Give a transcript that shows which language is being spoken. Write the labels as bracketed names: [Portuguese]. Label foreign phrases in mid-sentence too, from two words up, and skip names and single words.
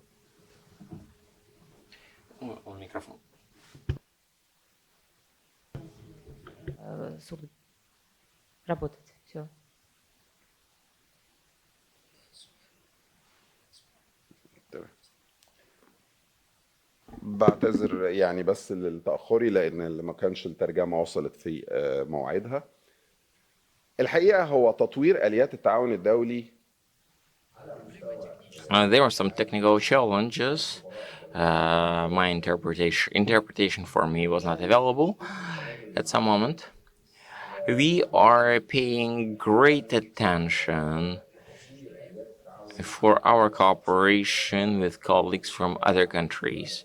[Russian] Он микрофон. Работать. Все. [Arabic] بعتذر يعني بس لتأخري لأن ما كانش الترجمة وصلت في موعدها. الحقيقة هو تطوير آليات التعاون الدولي. [English] There were some technical challenges. My interpretation for me was not available at some moment. We are paying great attention for our cooperation with colleagues from other countries.